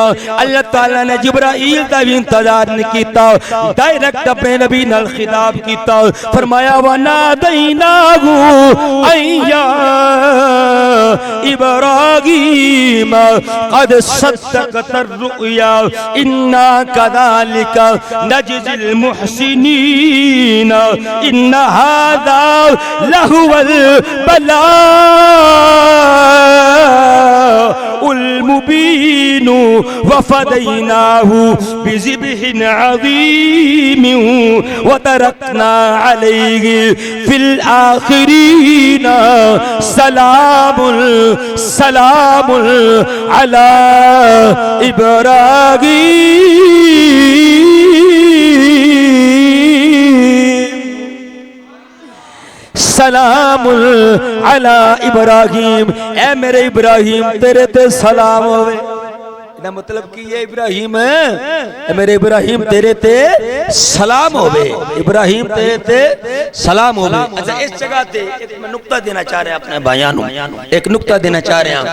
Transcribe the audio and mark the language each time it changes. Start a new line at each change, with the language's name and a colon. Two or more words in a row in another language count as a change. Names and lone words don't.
Punjabi: ਅੱਲਾਹ ਤਾਲਾ ਨੇ ਜਿਬਰਾਈਲ ਦਾ ਭੀ ਇੰਤਜ਼ਾਰ ਨਹੀਂ ਕੀਤਾ, ਡਾਇਰੈਕਟ ਅਪਣੇ ਨਬੀ ਨਾਲ ਖ਼ਿਤਾਬ ਕੀਤਾ।
Arabic: فرمايا وناديناه أي إبراهيم قد صدقت الرؤيا إنا كذلك نجزي المحسنين إن هذا لهو البلاء المبين وفديناه بذبح عظيم وتركنا عليه في الآخرين سلام سلام على إبراهيم. سلام على إبراهيم,
Punjabi: ਏ ਮੇਰੇ ਇਬਰਾਹਿਮ ਤੇਰੇ ਤੇ ਸਲਾਮ ਹੋਵੇ। ਇਦਾ ਮਤਲਬ ਕਿ ਯੇ ਇਬਰਾਹਿਮ ਹੈ, ਮੇਰੇ ਇਬਰਾਹਿਮ ਤੇਰੇ ਤੇ ਸਲਾਮ ਹੋਵੇ, ਇਬਰਾਹਿਮ ਤੇਰੇ ਤੇ ਸਲਾਮ ਹੋਵੇ। ਅੱਛਾ ਇਸ ਜਗ੍ਹਾ ਤੇ ਏਕ ਮੈਂ ਨੁਕਤਾ ਦੇਣਾ ਚਾਹ ਰਿਹਾ ਅਪਣੇ ਭਾਈਆਂ ਨੂ, ਏਕ ਨੁਕਤਾ ਦੇਣਾ ਚਾਹ ਰਿਹਾ।